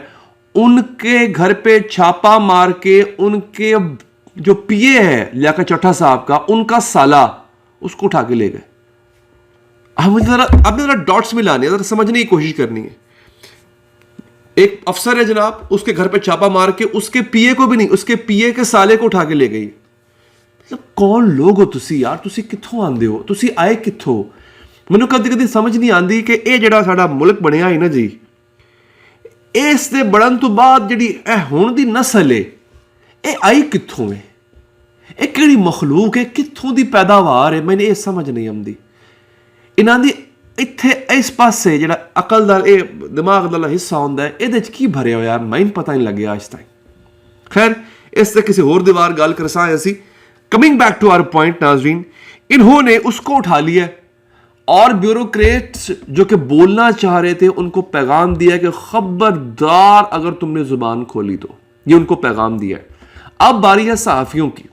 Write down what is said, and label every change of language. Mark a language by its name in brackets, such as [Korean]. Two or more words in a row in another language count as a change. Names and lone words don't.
[Urdu] ان کے گھر پہ چھاپا مار کے ان کے جو پی اے ہے لیاقت چٹھا صاحب کا، ان کا سالہ، اس کو اٹھا کے لے گئے۔ اب ذرا ڈاٹس ملانے، ذرا سمجھنے کی کوشش کرنی ہے۔ ایک افسر ہے جناب، اس کے گھر پہ چھاپا مار کے اس کے پی اے کو بھی نہیں، اس کے پی اے کے سالے کو اٹھا کے لے گئی۔ [Punjabi] کون لوگ ہو تسی یار؟ تسی کتھوں آندے ہو؟ تسی آئے کتھوں؟ مینوں کدی سمجھ نہیں آندی کہ اے جڑا ساڈا ملک بنیا ہے نا جی، اس دے بڑھن تو بعد جڑی اے ہون دی نسل ہے، اے آئی کتھوں ہے؟ ਇਹ ਕਿਹੜੀ ਮਖਲੂਕ ਹੈ, ਕਿੱਥੋਂ ਦੀ ਪੈਦਾਵਾਰ ਹੈ, ਮੈਨੂੰ ਇਹ ਸਮਝ ਨਹੀਂ ਆਉਂਦੀ। ਇਹਨਾਂ ਦੀ ਇੱਥੇ ਇਸ ਪਾਸੇ ਜਿਹੜਾ ਅਕਲ ਦਾ ਇਹ ਦਿਮਾਗ ਦਾ ਹਿੱਸਾ ਹੁੰਦਾ ਹੈ, ਇਹਦੇ 'ਚ ਕੀ ਭਰਿਆ ਹੋਇਆ ਮੈਨੂੰ ਪਤਾ ਨਹੀਂ ਲੱਗਿਆ ਅੱਜ ਤੱਕ। [Urdu] خیر اس سے کسی اور دیوار گال کرسا ایسی. [English] coming back to our point [Urdu] ناظرین, انہوں نے اس کو اٹھا لیا اور بیوروکریٹس جو کہ بولنا چاہ رہے تھے ان کو پیغام دیا کہ خبردار اگر تم نے زبان کھولی تو. یہ ان کو پیغام دیا ہے. اب باری ہے صحافیوں کی.